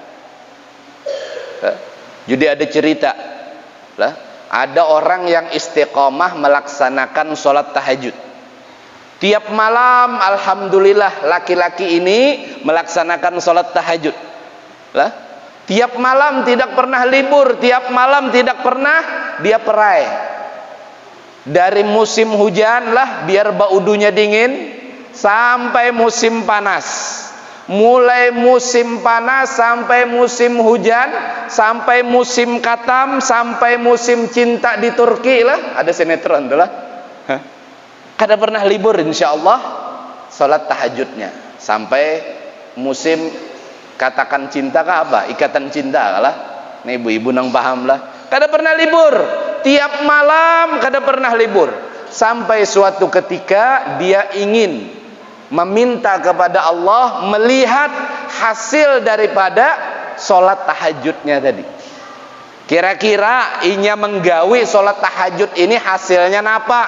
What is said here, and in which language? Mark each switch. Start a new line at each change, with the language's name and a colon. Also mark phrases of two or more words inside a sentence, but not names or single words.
Indonesian: Jadi ada cerita lah, ada orang yang istiqomah melaksanakan sholat tahajud. Tiap malam alhamdulillah laki-laki ini melaksanakan sholat tahajud lah. Tiap malam tidak pernah libur, tiap malam tidak pernah dia perai. Dari musim hujan lah biar baudunya dingin sampai musim panas. Mulai musim panas sampai musim hujan, sampai musim katam, sampai musim cinta di Turki lah. Ada sinetron tuh lah. Kada pernah libur
Arabic: إن شاء الله
Indonesian: sholat tahajudnya sampai musim, katakan cinta kah apa? Ikatan cinta lah. Nih ibu-ibu nang paham lah. Kada pernah libur. Tiap malam kada pernah libur. Sampai suatu ketika dia ingin meminta kepada Allah melihat hasil daripada sholat tahajudnya tadi. Kira-kira inya menggawi sholat tahajud ini hasilnya apa?